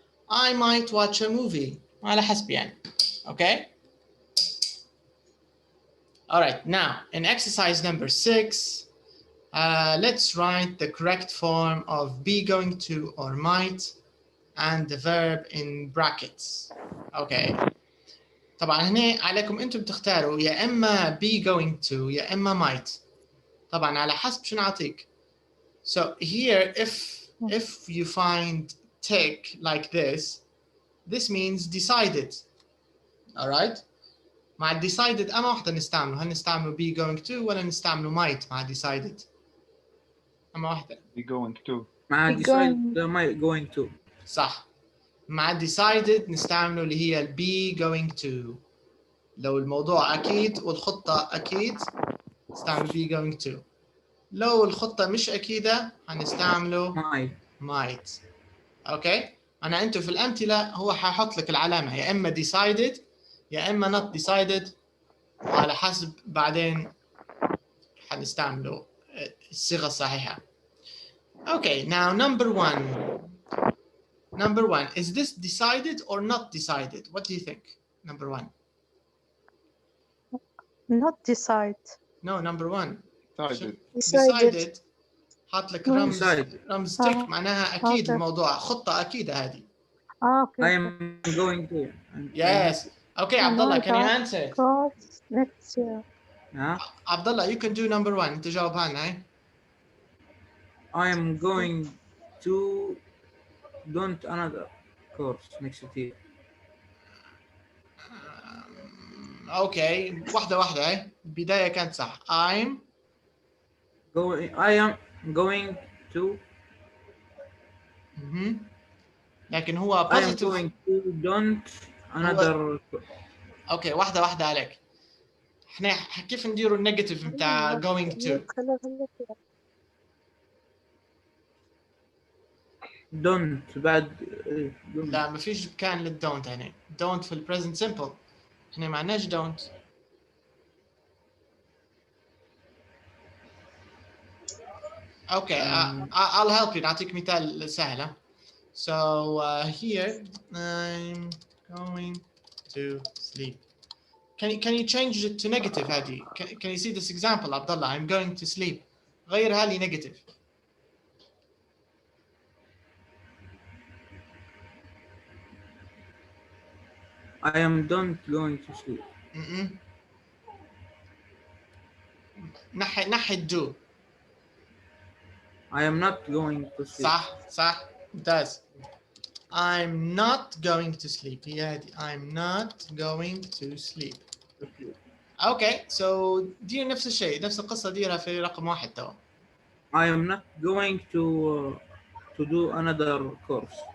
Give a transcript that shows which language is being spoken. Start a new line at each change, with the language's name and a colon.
English: I might watch a movie.
Arabic: على حسب يعني.
English: Okay? All right, now in exercise number 6, let's write the correct form of be going to or might and the verb in brackets. Okay.
Arabic: طبعا هنا عليكم انتم تختاروا يا اما be going to يا اما might. طبعا على حسب شو نعطيك.
English: So here if you find tick like this means decided. All right?
Arabic: مع decided أما واحدة نستعمله. هل نستعمله be going to ولا نستعمله might مع decided؟ أما واحدة.
English: Be going to. مع decided might going to.
Arabic: صح. مع decided نستعمله اللي هي be going to. لو الموضوع أكيد والخطة أكيد نستعمل be going to. لو الخطة مش أكيدة هنستعمله might. أوكي؟ أنا أنتوا في الأمثلة هو حيحط لك العلامة يا إما decided يا إما not decided وعلى حسب بعدين حنستعمله الصيغة الصحيحة.
English: Okay, now number one. Number one, is this decided or not decided? What do you think? Number one. Not decide. No, number one. Decided. Decided.
Arabic: حاط لك رمز تك آه. معناها أكيد
English: Okay.
Arabic: الموضوع خطة أكيدة هذه.
English: Okay. I am going to. Yes. Okay, Abdullah, can you answer it? Course. Let's Abdullah, you can do number one.
Arabic: أنت جاوبها لنا.
English: I am going to don't another course next year.
Arabic: Okay, واحدة هاي. البداية كانت صح. I
English: am going to.
Arabic: لكن هو
English: I am positive. going to don't another.
Arabic: Okay, واحدة عليك. احنا كيف نديروا النيجاتيف متاع going to؟ don't بعد لا ما فيش كان للدونت هنا. don't في البريزنت سمبل. احنا ما عندناش don't.
English: Okay, I'll help you. نعطيك مثال سهل. So here I'm going to sleep. Can you change it to negative
Arabic: هذه?
English: Can you see this example Abdullah? I'm going to sleep.
Arabic: غيرها لي negative.
English: I am don't going to sleep.
Arabic: نحي do.
English: I am not going to sleep.
Arabic: صح ممتاز.
English: I'm not going to sleep.
Arabic: هي هذه.
English: I'm not going to sleep. Okay, so
Arabic: دير نفس الشيء، نفس القصة ديرها في رقم 1 توا.
English: I am not going to do another course.